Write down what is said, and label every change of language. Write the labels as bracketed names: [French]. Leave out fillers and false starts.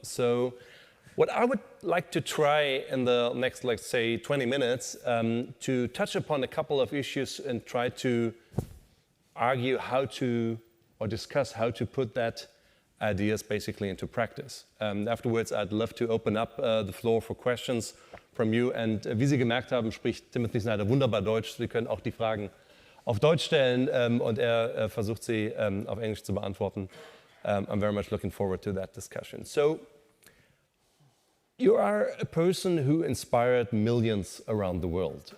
[English] So what I would like to try in the next, let's say, 20 minutes, to touch upon a couple of issues and try to argue how to, or discuss how to put that ideas basically into practice. Afterwards, I'd love to open up the floor for questions from you. [German] And wie Sie gemerkt haben, spricht Timothy Snyder wunderbar Deutsch. Sie können auch die Fragen auf Deutsch stellen und versucht sie auf Englisch zu beantworten. [English] I'm very much looking forward to that discussion. So, you are a person who inspired millions around the world.